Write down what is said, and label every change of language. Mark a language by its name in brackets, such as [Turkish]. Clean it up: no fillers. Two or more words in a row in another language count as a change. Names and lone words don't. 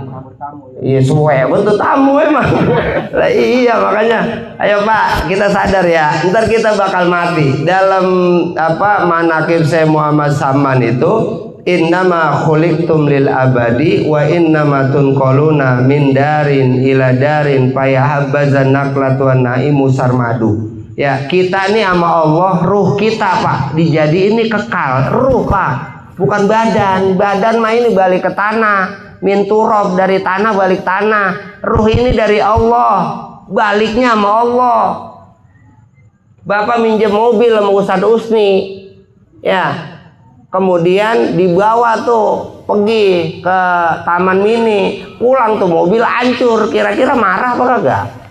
[Indonesian] Iya suwe bentuk tamu emang. Lah iya, makanya ayo Pak, kita sadar ya, ntar kita bakal mati. Dalam apa manaqib Syekh Muhammad Saman itu, [Arabic] إنما خلقتم للأبد وإنما تنقلون من دار إلى دار فيا حبذا النقلة والنعيم سرمد. [Indonesian] Ya, kita nih sama Allah, ruh kita Pak dijadiin ini kekal, ruh Pak, bukan badan. Badan mah ini balik ke tanah, [Arabic] من تراب, [Indonesian] dari tanah balik tanah. Ruh ini dari Allah, baliknya sama Allah. Bapak minjem mobil sama Ustadz Usni, ya, kemudian dibawa tuh pergi ke Taman Mini, pulang tuh mobil hancur, kira-kira marah apa kagak?